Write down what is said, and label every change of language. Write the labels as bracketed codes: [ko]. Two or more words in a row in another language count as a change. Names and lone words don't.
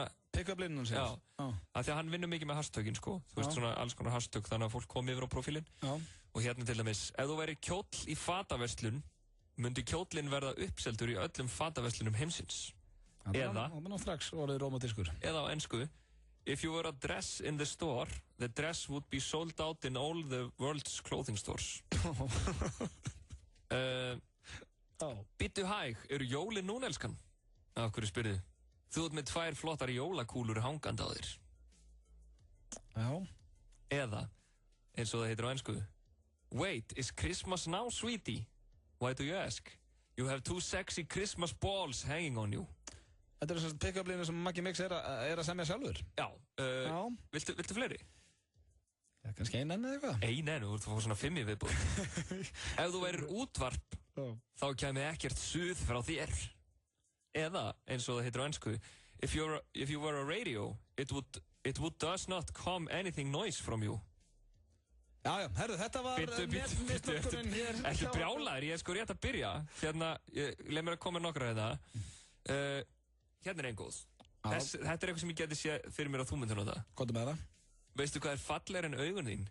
[is] pick-up-línunum sér. Já, af því að hann vinnur mikið með hashtökin, sko, þú veist, svona alls konar hashtök, þannig að fólk komi yfir á profílinn. Já. Og til dæmis, ef þú væri kjóll í fataverslun, myndi kjóllinn verða uppseldur í öllum fataverslunum heimsins. Eða strax orðið rómatískur. Eða á ensku, [en] if you were a dress in the store, the dress would be sold out in all the world's clothing stores. [is] Bittu hæg, eru jólin núna, elskan? Af hverju spyrðu? Þú ert með 2 flottar jólakúlur hangandi á þér. Já. Eða, eins og það heitir á ensku, [en] wait, is Christmas now, sweetie? Why do you ask? You have 2 sexy Christmas balls hanging on you. [is] Þetta er svona pick-up-línu sem Maggi Mix er að semja sjálfur? Já. Viltu fleiri? Já, kannski ein enn eða eitthvað? Ein enn, þú ert að fá svona 5 í viðbúð. Ef þú værir útvarp, þá kæmi ekkert suð frá þér. Eða, eins og það heitir á ensku, [en] if you were a radio, it would does not come anything noise from you. [is] Já, herru, þetta var netmistokkurinn hér. Ekki brjálaður, ég er sko rétt að byrja. Leið mér að koma nokkra Hérna er einn góð. Þetta er eitthvað sem ég geti séð fyrir mér á þú myndir nota. Hvað er með það? Veistu hvað er fallegri en augun þín?